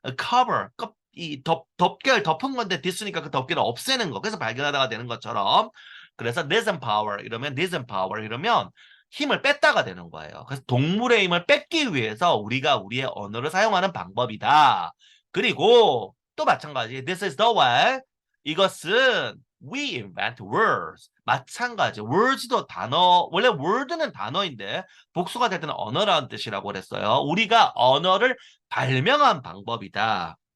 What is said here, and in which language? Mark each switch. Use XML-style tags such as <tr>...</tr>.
<ko>cover 이 덮개를 덮은 건데 this니까 그 덮개를 없애는 거. 그래서 발견하다가 되는 것처럼. 그래서 disempower 이러면 disempower 이러면 힘을 뺐다가 되는 거예요. 그래서 동물의 힘을 뺏기 위해서 우리가 우리의 언어를 사용하는 방법이다. 그리고 또 마찬가지.</ko> <en>This is the way.</en> <ko>이것은</ko> <en>we invent words.</en> <ko>마찬가지. words도 단어. 원래 word는 단어인데 복수가 될 때는 언어라는 뜻이라고 그랬어요. 우리가 언어를 발명한 방법이다.</ko>